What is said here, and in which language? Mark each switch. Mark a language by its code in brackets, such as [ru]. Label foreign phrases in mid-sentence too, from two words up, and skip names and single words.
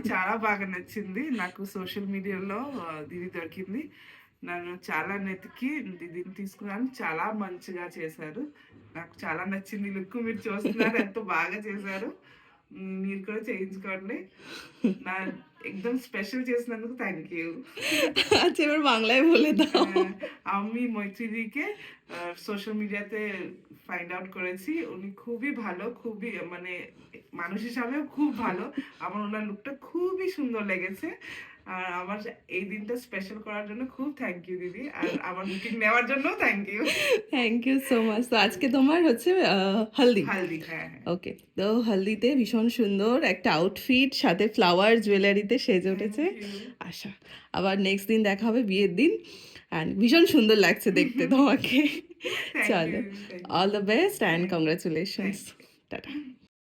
[te] నచ్చింది. చాలా బాగా నచ్చింది. నాకు సోషల్ మీడియాలో దీది దొరికింది. నన్ను చాలా వెతికి దీదిని తీసుకున్నాను. చాలా మంచిగా చేశారు. నాకు చాలా నచ్చింది లుక్. మీరు చూస్తున్నారు ఎంతో బాగా చేశారు. మీరు కూడా చేయించుకోండి. నా एकदम স্পেশাল చేసినందుకు [en] thank you. [bn] আচ্ছা এবার বাংলায় বলে দাও। আমি মৈত্রীদিকে সোশ্যাল মিডিয়াতে [en] find out [bn] করেছি। উনি খুবই ভালো, খুবই মানে মানুষ হিসাবেও খুব ভালো। আমার ওনার লুকটা খুবই সুন্দর লেগেছে। আর আমার এই দিনটা স্পেশাল করার জন্য খুব [en] thank you [bn] দিদি। আর আমার বুকিং নেওয়ার জন্যও [en] thank you. thank you so much. [bn] তো আজকে তোমার হচ্ছে হলদি। হালদি, হ্যাঁ, হ্যাঁ। ওকে, তো হলদিতে ভীষণ সুন্দর একটা আউটফিট, সাথে ফ্লাওয়ার জুয়েলারিতে সেজে উঠেছে [en] thank you. [bn] আশা। আবার নেক্সট দিন দেখা হবে বিয়ের দিন, অ্যান্ড ভীষণ সুন্দর লাগছে দেখতে তোমাকে। [en] থ্যাংক [bn] চলো, [en] you, thank অল ইউ, the best and থ্যাংক কংগ্রাচুলেশনস। ইউ। [bn] টাটা।